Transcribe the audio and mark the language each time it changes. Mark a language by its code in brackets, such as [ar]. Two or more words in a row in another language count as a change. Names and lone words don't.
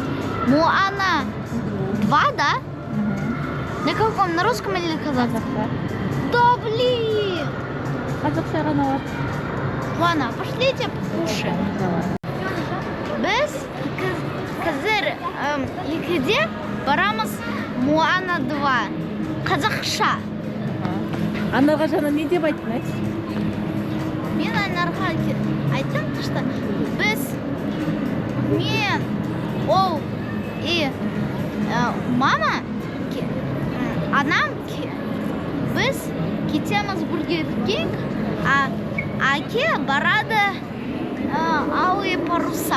[ru] Моана 2, да? На каком? На русском или на казахском? Да блин! Ладно, пошлите покушаем. [kk] Біз қазір екіде барамыз Моана 2. Қазақша. Анарға жаңа не деп айттың, айт? Мен Анарға айттым, что біз, мен, ол [ru] и мама, [kk] анам, біз кетеміз Бургер Кинг, а Аке барады Алые паруса.